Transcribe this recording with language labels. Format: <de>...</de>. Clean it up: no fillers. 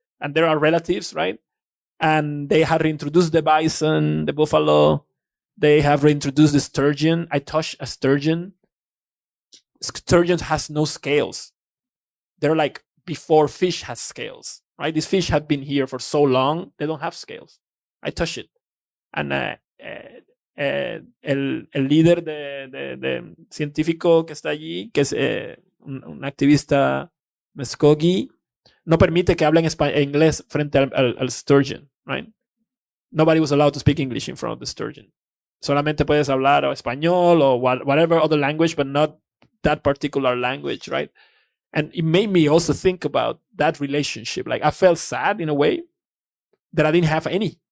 <en>And there are relatives, right? And they have reintroduced the bison, the buffalo. They have reintroduced the sturgeon. I touched a sturgeon. Sturgeon has no scales. They're like before fish has scales, right? These fish have been here for so long, they don't have scales. I touched it.</en> <es>And el líder de científico que está allí, que es un activista Muskogee, no permite que hablen inglés frente al sturgeon, right?</es> <en>Nobody was allowed to speak English in front of the sturgeon.</en> <es>Solamente puedes hablar o español</es> <en>or whatever other language, but not that particular language, right? And it made me also think about that relationship. Like I felt sad in a way that I didn't have any.</en>